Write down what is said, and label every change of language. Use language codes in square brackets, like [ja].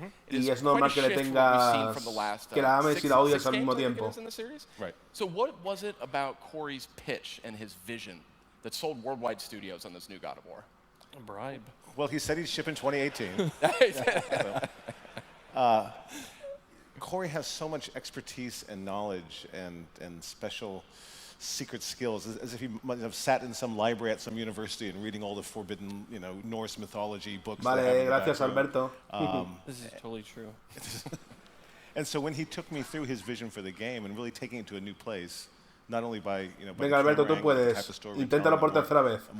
[es] Y es normal que le tengas que la ames y la odies al mismo tiempo. [en] Right. So what was it about Cory's pitch and his vision that sold worldwide studios on this new God of War? A bribe. Well, he said he'd ship in 2018. Cory has so much expertise and knowledge and special secret skills, as if he might have sat in some library at some university and reading all the forbidden, Norse mythology books. [es] Vale, gracias, Alberto. [en] This is totally true. And so when he took me through his vision for the game and really taking it to a new place, not only by, [es] Venga, Alberto, tú puedes. Inténtalo por tercera vez.